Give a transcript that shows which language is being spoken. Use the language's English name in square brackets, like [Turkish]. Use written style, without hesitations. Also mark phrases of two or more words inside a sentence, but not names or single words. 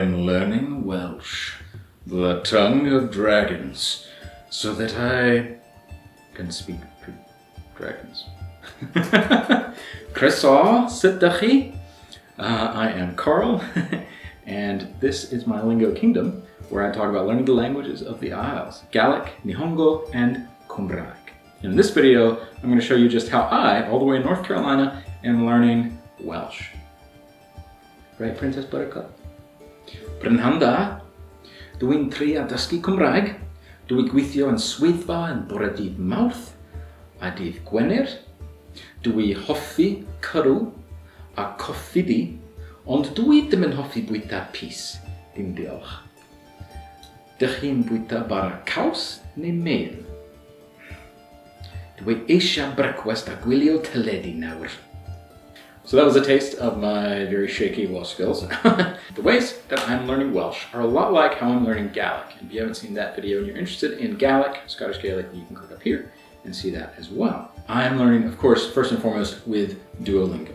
[English] I'm learning Welsh, the tongue of dragons, so that I can speak to dragons. [Welsh] Croeso, sut dach chi? [English] I am Carl, and this is my Lingo Kingdom, where I talk about learning the languages of the Isles, Gaelic, Nihongo, and Cymraeg. In this video, I'm going to show you just how I, all the way in North Carolina, am learning Welsh. Right, Princess Buttercup? [Welsh] Prynhawn da, dwi'n trio dysgu Cymraeg, dwi gweithio yn swyddfa yn bore dydd Mawrth a dydd Gwener, dwi hoffi cyrw a coffi di, ond dwi ddim yn hoffi bwyta pys, dim diolch. Dych chi'n bwyta bara caws neu mel? Dwi eisiau brecwast a gwylio teledu nawr. [English] So that was a taste of my very shaky Welsh skills. The ways that I'm learning Welsh are a lot like how I'm learning Gaelic. And if you haven't seen that video and you're interested in Gaelic, Scottish Gaelic, you can click up here and see that as well. I'm learning, of course, first and foremost with Duolingo.